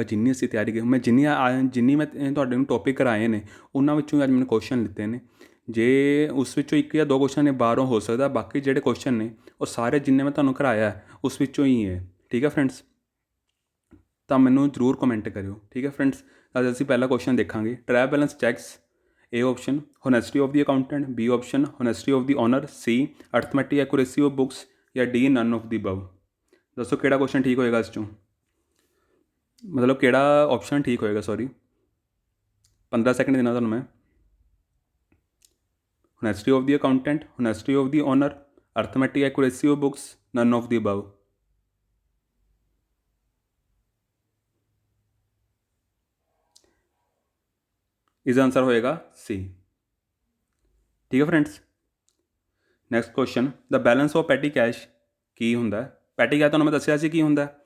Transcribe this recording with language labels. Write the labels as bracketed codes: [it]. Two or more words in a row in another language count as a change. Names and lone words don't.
[pa] ਜਿੰਨੀ ਅਸੀਂ ਤਿਆਰੀ ਕੀਤੀ, ਮੈਂ ਜਿੰਨੀ ਮੈਂ ਤੁਹਾਡੇ ਨੂੰ ਟੋਪਿਕ ਕਰਾਏ ਨੇ ਉਹਨਾਂ ਵਿੱਚੋਂ ਅੱਜ ਮੈਨੂੰ ਕੁਐਸਚਨ ਲਿੱਤੇ ਨੇ। ਜੇ ਉਸ ਵਿੱਚੋਂ ਇੱਕ ਜਾਂ ਦੋ ਕੁਐਸਚਨ ਨੇ ਬਾਹਰੋਂ ਹੋ ਸਕਦਾ, ਬਾਕੀ ਜਿਹੜੇ ਕੁਐਸਚਨ ਨੇ ਉਹ ਸਾਰੇ ਜਿੰਨੇ ਮੈਂ ਤੁਹਾਨੂੰ ਕਰਾਇਆ ਉਸ ਵਿੱਚੋਂ ਹੀ ਹੈ। ਠੀਕ ਹੈ ਫਰੈਂਡਸ, ਤਾਂ ਮੈਨੂੰ ਜ਼ਰੂਰ ਕਮੈਂਟ ਕਰਿਓ। ਠੀਕ ਹੈ ਫਰੈਂਡਸ, ਅੱਜ ਅਸੀਂ ਪਹਿਲਾ ਕੁਐਸਚਨ ਦੇਖਾਂਗੇ। [en] trial balance checks. A option honesty of the accountant, B option honesty of the owner, C arithmetic accuracy of books ਜਾਂ D none of the above। [pa] ਦੱਸੋ ਕਿਹੜਾ ਕੁਐਸਚਨ ਠੀਕ ਹੋਏਗਾ ਇਸ ਚੋਂ, ਮਤਲਬ ਕਿਹੜਾ ਆਪਸ਼ਨ ਠੀਕ ਹੋਏਗਾ। ਸੌਰੀ 15 ਸੈਕਿੰਡ ਦੇਣਾ ਤੁਹਾਨੂੰ ਮੈਂ। [en] honesty of the accountant, honesty of the owner, arithmetic accuracy of books, none of the above। [pa] ਇਸਕਾ ਆਂਸਰ ਹੋਏਗਾ ਸੀ। ਠੀਕ ਹੈ ਫਰੈਂਡਸ, [en] next question. the balance of petty cash [pa] ਕੀ ਹੁੰਦਾ ਹੈ। [en] petty cash [pa] ਤੁਹਾਨੂੰ ਮੈਂ ਦੱਸਿਆ ਸੀ ਕੀ ਹੁੰਦਾ ਹੈ।